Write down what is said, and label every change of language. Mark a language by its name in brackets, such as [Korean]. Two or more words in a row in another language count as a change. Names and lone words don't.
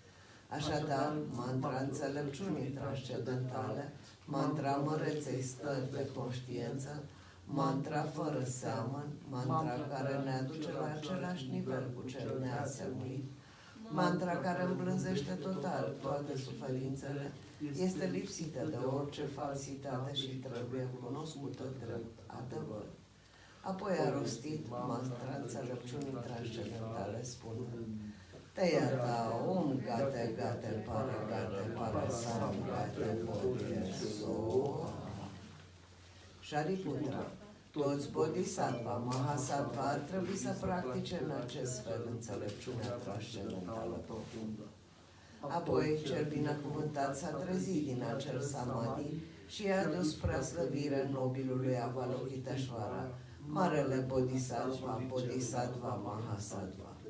[Romanian] Așadar, mantra înțelepciunii transcendentale, mantra măreței stări de conștiință, mantra fără seamăn, mantra care ne aduce la același nivel cu cel neasemuit, mantra care îmblânzește total toate suferințele, este lipsită de orice falsitate și trebuie cunoscută drept adevăr. Apoi a rostit mantra înțelepciunii transcendentale spunând: [Sanskrit] तद्यथा ॐ गते गते पार सं गते बोधि स्वाहा. [Romanian] Shariputra, toți bodhisattva, mahasattva ar trebui să practice în acest fel înțelepciunea transcendentală profundă. Apoi, cel binecuvântat s-a trezit din acel samadhi și i-a dus spre slăvire nobilului Avalokiteshvara, marele bodhisattva, bodhisattva Mahasattva.